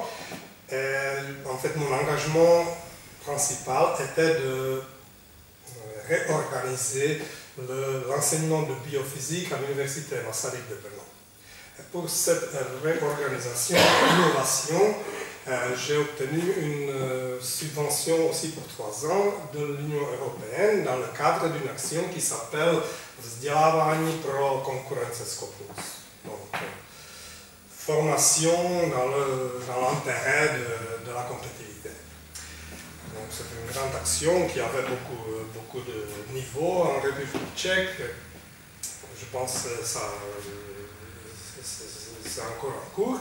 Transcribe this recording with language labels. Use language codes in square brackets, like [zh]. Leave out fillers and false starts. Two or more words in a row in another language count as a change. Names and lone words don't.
[fr] En fait, mon engagement principal était de réorganiser l'enseignement de biophysique à l'université Masaryk de Brno. Et pour cette réorganisation, innovation, j'ai obtenu une subvention aussi pour 3 ans de l'Union européenne dans le cadre d'une action qui s'appelle Vzdělávání pro konkurenceschopnost. Donc, formation dans l'intérêt de la compétitivité. Donc, c'est une grande action qui avait beaucoup de niveaux en République tchèque. Je pense que c'est encore en cours.